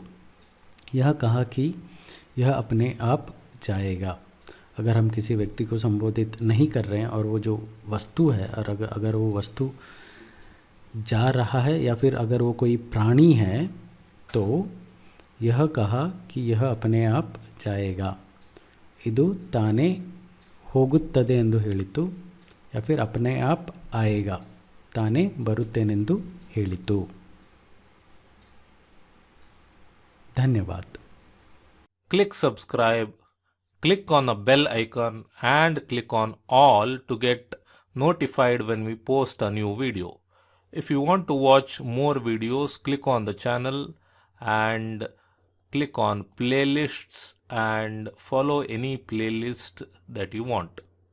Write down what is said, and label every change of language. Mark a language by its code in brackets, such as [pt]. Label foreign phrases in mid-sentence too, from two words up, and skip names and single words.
[hi] यह कहा कि यह अपने आप जाएगा. अगर हम किसी व्यक्ति को संबोधित नहीं कर रहे हैं और वो जो वस्तु है और अगर वो वस्तु जा रहा है या फिर अगर वो कोई प्राणी है तो यह कहा कि यह अपने आप जाएगा. [kn] ಇದು ತಾನೇ ಹೋಗುತ್ತದೆ ಎಂದು ಹೇಳಿತು [hi] या फिर अपने आप आएगा. [kn] ತಾನೇ ಬರುತ್ತೇನೆಂದು ಹೇಳಿತು. [hi] धन्यवाद. [en] Click subscribe, click on the bell icon and click on all to get notified when we post a new video. If you want to watch more videos, click on the channel and click on playlists and follow any playlist that you want.